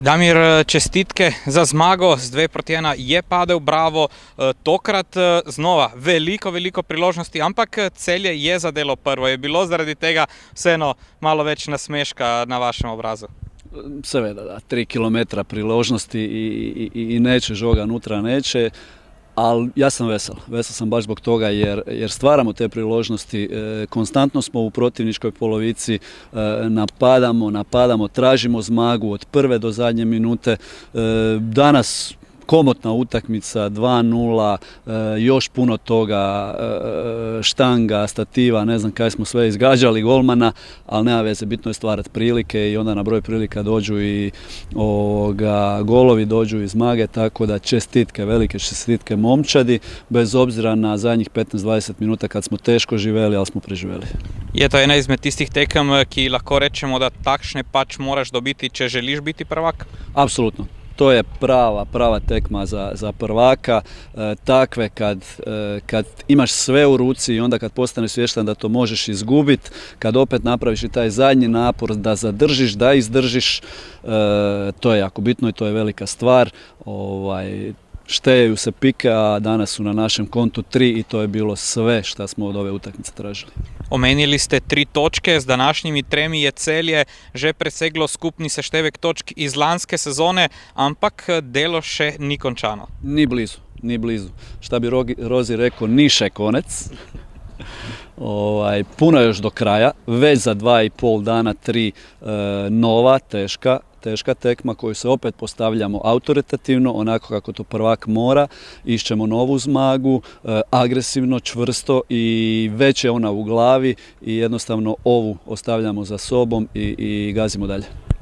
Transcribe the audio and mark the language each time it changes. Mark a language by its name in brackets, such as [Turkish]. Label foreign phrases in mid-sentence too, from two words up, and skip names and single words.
[Slovenian] Damir, čestitke za zmago, z 2-1 je padel Bravo, tokrat znova veliko priložnosti, ampak Celje je zadelo prvo. Je bilo zaradi tega vseeno malo več nasmeška na vašem obrazu? Seveda, da, [Croatian] 3 km priložnosti i neće žoga nutra, neće. Ali ja sam vesel sam baš zbog toga jer stvaramo te priložnosti, konstantno smo u protivničkoj polovici, napadamo, tražimo zmagu od prve do zadnje minute. Danas komotna utakmica, 2-0, još puno toga, štanga, stativa, ne znam kaj smo sve izgađali, golmana, ali nema veze, bitno je stvarati prilike i onda na broj prilika dođu i golovi, dođu iz zmage, tako da čestitke, velike čestitke momčadi, bez obzira na zadnjih 15-20 minuta kad smo teško živeli, ali smo preživeli. [Slovenian] Je to ena izmed tistih tekem, ki lahko rečemo, da takšne pač moraš dobiti, če želiš biti prvak? [Croatian] Apsolutno. To je prava tekma za prvaka, takve kad imaš sve u ruci i onda kad postaneš svjestan da to možeš izgubiti, kad opet napraviš i taj zadnji napor da zadržiš, da izdržiš, to je jako bitno i to je velika stvar. Štejeju se pike, a danas su na našem kontu 3 i to je bilo sve što smo od ove utakmice tražili. [Slovenian] Omenili ste 3 točke, z današnjimi 3 je Celje že preseglo skupni seštevek točk iz lanske sezone, ampak delo še ni končano. [Croatian] Ni blizu. Šta bi Rozi rekao, [Slovenian] ni še konec. [Croatian] Puno još do kraja, već za 2,5 dana 3 nova, teška tekma koju se opet postavljamo autoritativno, onako kako to prvak mora, išćemo novu zmagu, agresivno, čvrsto i već je ona u glavi i jednostavno ovu ostavljamo za sobom i gazimo dalje.